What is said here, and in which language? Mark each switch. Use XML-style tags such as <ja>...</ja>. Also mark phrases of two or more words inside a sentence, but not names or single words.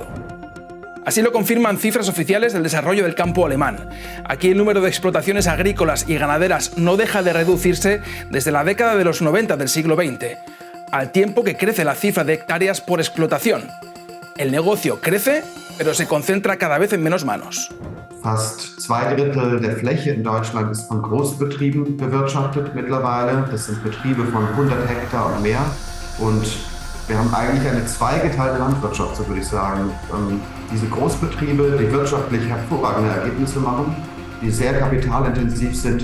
<es>Así lo confirman cifras oficiales del desarrollo del campo alemán. Aquí el número de explotaciones agrícolas y ganaderas no deja de reducirse desde la década de los 90 del siglo XX, al tiempo que crece la cifra de hectáreas por explotación. El negocio crece, pero se concentra cada vez en menos manos.</es> <de>Fast 2 Drittel der Fläche in Deutschland ist von Großbetrieben bewirtschaftet mittlerweile. Das sind Betriebe von 100 Hektar und mehr. Und wir haben eigentlich eine zweigeteilte Landwirtschaft, so würde ich sagen. Diese Großbetriebe, die wirtschaftlich hervorragende Ergebnisse machen, die sehr kapitalintensiv sind.</de>